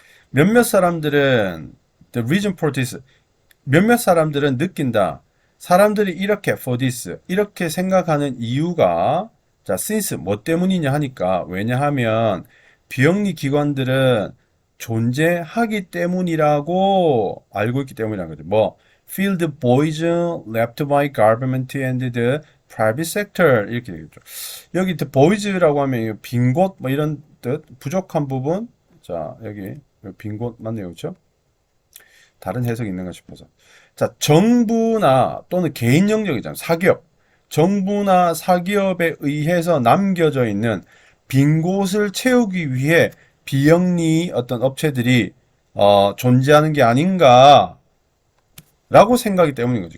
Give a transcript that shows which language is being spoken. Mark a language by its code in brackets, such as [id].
[ko] 몇몇 사람들은 [en] the reason for this [ko] 몇몇 사람들은 느낀다. 사람들이 이렇게 [en] for this [ko] 이렇게 생각하는 이유가 자 since 뭐 때문이냐 하니까 왜냐하면 비영리 기관들은 존재하기 때문이라고 알고 있기 때문이라는 거죠. [en] 뭐 field voids left by government and the private sector [ko] 이렇게 되겠죠. 여기 the voids라고 하면 빈 곳 뭐 이런 뜻 부족한 부분 자 여기 빈 곳 맞네요, 그렇죠? 다른 해석이 있는가 싶어서. 자, 정부나 또는 개인 영역이잖아요. 사기업. 정부나 사기업에 의해서 남겨져 있는 빈 곳을 채우기 위해 비영리 어떤 업체들이 존재하는 게 아닌가라고 생각이 때문인 거죠.